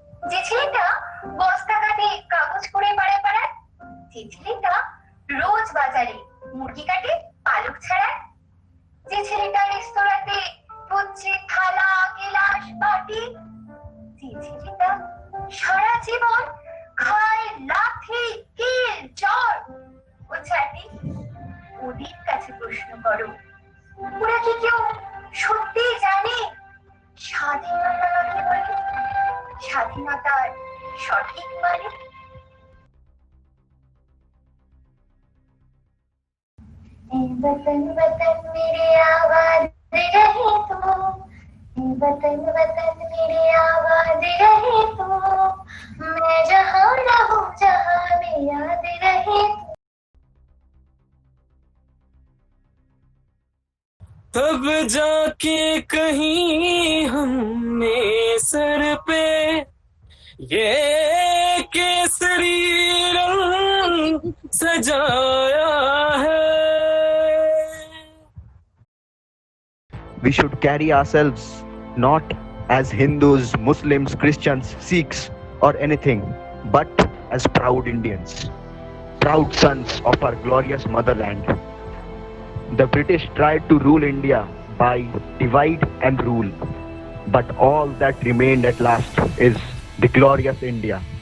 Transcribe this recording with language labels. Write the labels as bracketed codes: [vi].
[bn] যে ছেলেটা বস্তা কাটে কাগজ করে পাড়ায় পাড়ায়, যে ছেলেটা রোজ বাজারে মুরগি কাটে পালক ছাড়ায়, যে ছেলেটা রেস্তোরাঁতে হচ্ছে থালা গিলাস বাটি, যে ছেলেটা সারা জীবন খায় লাথি কিল চড় ও চাটি, ওদের কাছে প্রশ্ন করো, ওরা কি কেউ সত্যি জানে স্বাধীনতা কাকে বলে, স্বাধীনতার সঠিক মানে? [hi] वतन वतन मेरे आवाज रहे तो, वतन वतन मेरे आवाज रहे तो, मैं जहाँ रहूं जहाँ में याद रहे तो। तब जाके कहीं हमने सर पे ये केसरी रंग सजाया है। [en] We should carry ourselves not as Hindus, Muslims, Christians, Sikhs or anything, but as proud Indians, proud sons of our glorious motherland. The British tried to rule India by divide and rule, but all that remained at last is the glorious India.